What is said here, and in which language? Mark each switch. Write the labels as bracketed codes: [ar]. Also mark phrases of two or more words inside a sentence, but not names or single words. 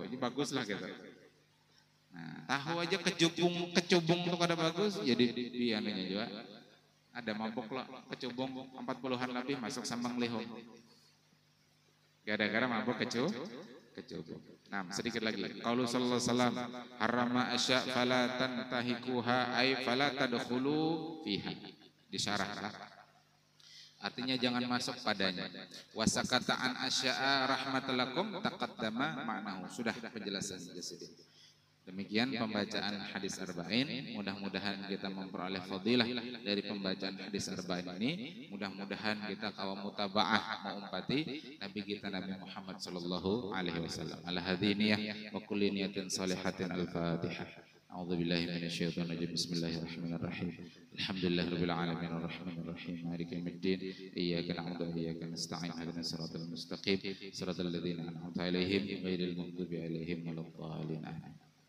[bjn] Ini bagus lah gitu. Nah, tahu aja kecubung tuh kada bagus, jadi biananya juga. Ada mabuk loh, kecubung 40-an lebih masuk sambang lihong. Gara-gara mabuk kecubung. Nah, sedikit lagi. [ar] قوله صلى الله عليه وسلم، حرم أشياء فلا تنتهكوها أي فلا تدخلوا فيها. [bjn] Disyarahlah. Artinya jangan masuk padanya. [ar] وسكت عن أشياء رحمة لكم تقدم معناه. [bjn] Sudah penjelasan jadi. Demikian pembacaan hadis arba'in. Mudah-mudahan kita memperoleh fadilah dari pembacaan hadis arba'in ini. Mudah-mudahan kita kawa mutaba'ah mengumpati Nabi kita Nabi Muhammad [ar] صلى الله عليه وسلم. على هذه النية وكل نية صالحة الفاتحة. أعوذ بالله من الشيطان الرجيم بسم الله الرحمن الرحيم الحمد لله رب العالمين الرحمن الرحيم مالك يوم الدين إياك نعبد وإياك نستعين اهدنا الصراط المستقيم صراط الذين أنعمت عليهم غير المغضوب عليهم ولا الضالين آمين